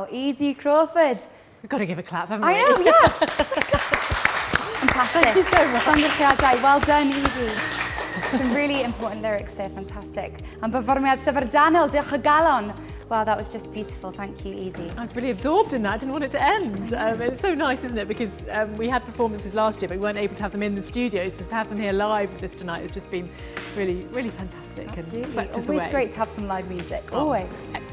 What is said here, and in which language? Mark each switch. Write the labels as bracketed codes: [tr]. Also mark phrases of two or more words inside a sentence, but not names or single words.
[en] Edie Crawford. We've got to give a clap, haven't we? I know, yeah. Fantastic. Thank you so much. Llongyfarchiadau. Well done, Edie. Some really important lyrics there, fantastic. [cy] And perfformiad syfrdanol, diolch o galon. [en] Wow, that was just beautiful. Thank you, Edie. I was really absorbed in that. I didn't want it to end. It's so nice, isn't it? Because we had performances last year, but we weren't able to have them in the studio. So to have them here live with this tonight has just been really, really fantastic. Absolutely. And swept us Always away. great to have some live music. Always. Excellent.